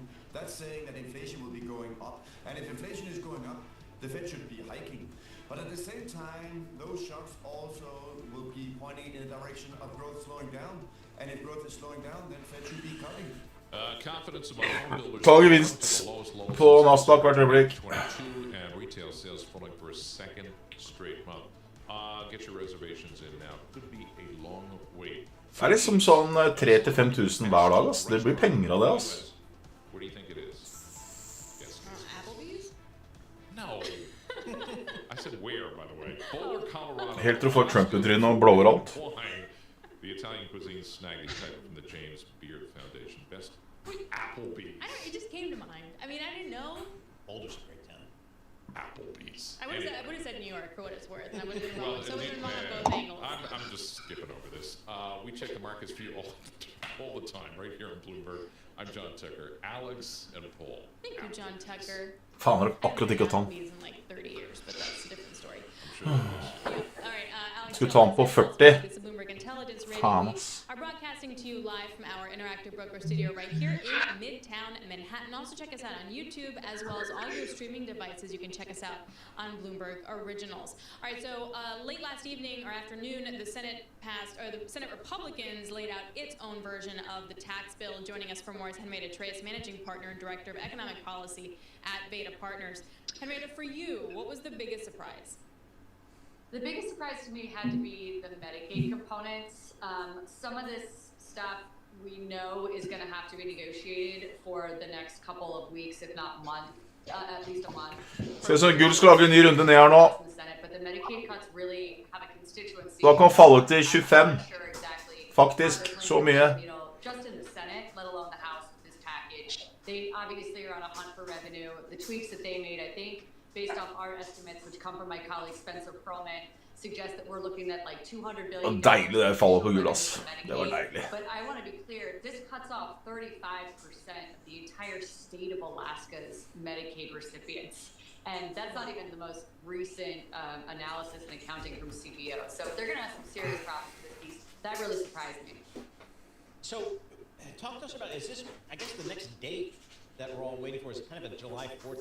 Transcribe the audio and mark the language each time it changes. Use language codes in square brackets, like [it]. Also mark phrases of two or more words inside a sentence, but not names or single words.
[en] That's saying that inflation will be going up. And if inflation is going up, the Fed should be hiking. But at the same time, those shocks also will be pointing in the direction of growth slowing down. And if growth is slowing down, then Fed should be cutting. Confidence among home builders [no] Ta gevinst på Nasdaq hvert øyeblikk. [en] 22 and retail sales falling for a second straight month. Get your reservations in now. Could be a long wait. [no] Det er liksom sånn 3 til 5 000 hver dag, ass. Det blir penger av det, ass. [en] What do you think it is? Yes. Applebee's? No. I said where, by the way. Boulder, Colorado. [no] Helt til du får Trump i trynet og blower alt. [en] The Italian cuisine snagged the title from the James Beard Foundation. Best Applebee's. I don't, it just came to mind. I mean, I didn't know. Boulder's a great town. Applebee's. I would have said New York for what it's worth. And I would have been Well, wrong. So I would have been wrong on both angles. I'm just skipping over this. We check the markets for you all the time, right here on Bloomberg. I'm John Tucker, Alex, and Paul. Thank you, John Tucker. [no] Faen, har du akkurat ikke hatt han? [en] In like 30 years, but that's a different story. All right, [no] skulle ta han på 40. Faen, ass. [en] Are broadcasting to you live from our interactive broker studio right here in Midtown Manhattan. Also check us out on YouTube as well as all your streaming devices. You can check us out on Bloomberg Originals. All right, so late last evening or afternoon, the Senate passed, or the Senate Republicans laid out its own version of the tax bill. Joining us for more is Henrietta Treyes, Managing Partner and Director of Economic Policy at Beta Partners. Henrietta, for you, what was the biggest surprise? The biggest surprise to me had to be the Medicaid components. Some of this stuff we know is going to have to be negotiated for the next couple of weeks, if not month, at least a month. [no] Ser ut som Gull skal lage en ny runde ned her nå. [en] But the Medicaid cuts really have a constituency. [no] Da kan falle til 25. Faktisk, så mye. [en] Just in the Senate, let alone the House with this package. They obviously are on a hunt for revenue. The tweaks that they made, I think, based off our estimates, which come from my colleague Spencer Perlman, suggest that we're looking at like $200 billion. [no] Deilig det fallet på Gull, ass. Det var deilig. [en] But I want to be clear, this cuts off 35% of the entire state of Alaska's Medicaid recipients. And that's not even the most recent analysis and accounting from CBO. So they're going to have some serious problems with this piece. That really surprised me. So, talk to us about, is this, I guess the next date that we're all waiting for is kind of a July 4th.